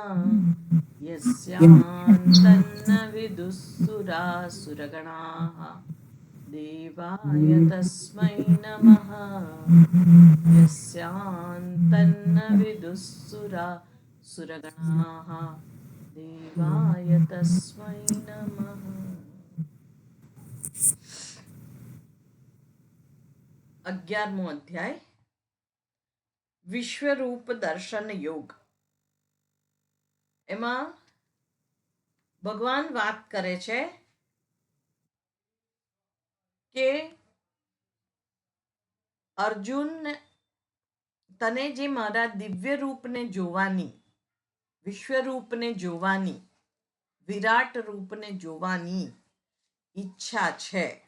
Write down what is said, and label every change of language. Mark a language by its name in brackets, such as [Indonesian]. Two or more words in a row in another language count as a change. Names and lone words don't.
[Sanskrit] यस्यान्तन्न विदुःसुरासुरगणाः देवाय तस्मै नमः यस्यान्तन्न विदुःसुरासुरगणाः देवाय तस्मै नमः। [Gujarati] 11મો અધ્યાય વિશ્વરૂપ દર્શન યોગ. એમાં ભગવાન વાત કરે છે કે અર્જુન, તને જે મારા દિવ્ય રૂપને જોવાની, વિશ્વરૂપને જોવાની, વિરાટ રૂપને જોવાની ઈચ્છા છે,